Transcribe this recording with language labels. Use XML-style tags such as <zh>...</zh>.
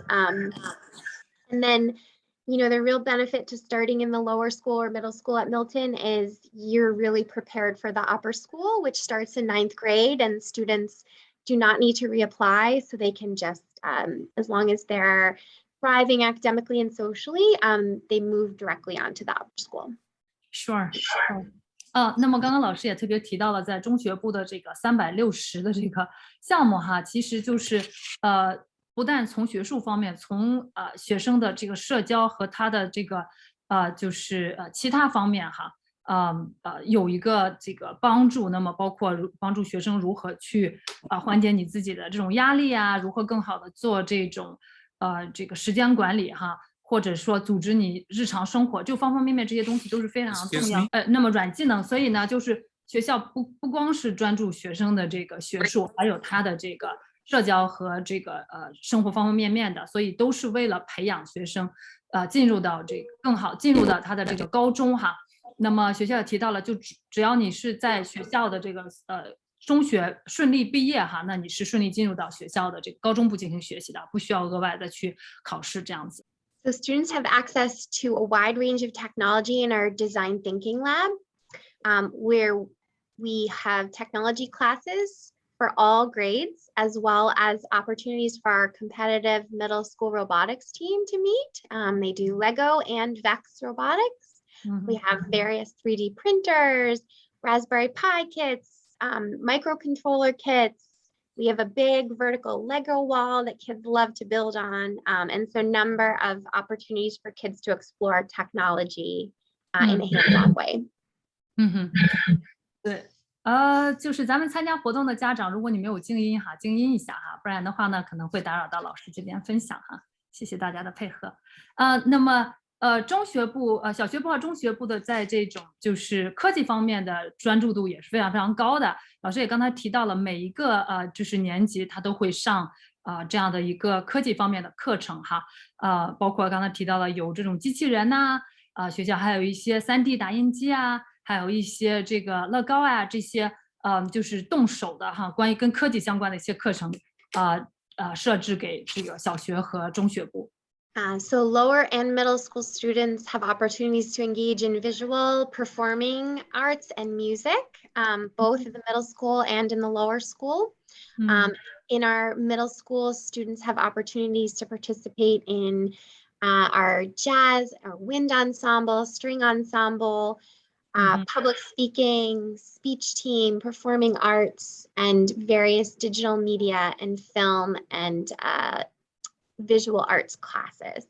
<en>And then, you know, the real benefit to starting in the lower school or middle school at Milton is you're really prepared for the upper school, which starts in 9th grade, and students do not need to reapply. So they can just, as long as they're thriving academically and socially, they move directly onto the upper school. Sure.</en> <zh>那么刚刚老师也特别提到了在中学部的这个360的这个项目哈，其实就是不但从学术方面，从学生的这个社交和他的这个就是其他方面哈，有一个这个帮助，那么包括帮助学生如何去缓解你自己的这种压力啊，如何更好的做这种这个时间管理哈。或者说组织你日常生活，就方方面面这些东西都是非常重要。那么软技能，所以呢，就是学校不光是专注学生的这个学术，还有他的这个社交和这个生活方方面面的，所以都是为了培养学生进入到这个更好进入到他的这个高中哈。那么学校也提到了，就只要你是在学校的这个中学顺利毕业哈，那你是顺利进入到学校的这个高中部进行学习的，不需要额外的去考试这样子。</zh> <en>So students have access to a wide range of technology in our design thinking lab, where we have technology classes for all grades, as well as opportunities for our competitive middle school robotics team to meet. They do Lego and Vex robotics. We have various 3D printers, Raspberry Pi kits, microcontroller kits. We have a big vertical Lego wall that kids love to build on. And so a number of opportunities for kids to explore technology in a hands-on way.</en> <zh>对，就是咱们参加活动的家长，如果你没有静音哈，静音一下哈，不然的话呢，可能会打扰到老师这边分享哈。谢谢大家的配合。那么中学部、小学部和中学部的在这种就是科技方面的专注度也是非常非常高的。老师也刚才提到了，每一个就是年级他都会上这样的一个科技方面的课程哈。包括刚才提到了有这种机器人呐，学校还有一些3D 打印机啊，还有一些这个乐高啊这些就是动手的哈，关于跟科技相关的一些课程设置给这个小学和中学部。</zh> <en>So lower and middle school students have opportunities to engage in visual, performing arts, and music, both in the middle school and in the lower school. In our middle school, students have opportunities to participate in our jazz, our wind ensemble, string ensemble, public speaking, speech team, performing arts, and various digital media and film and visual arts classes.</en>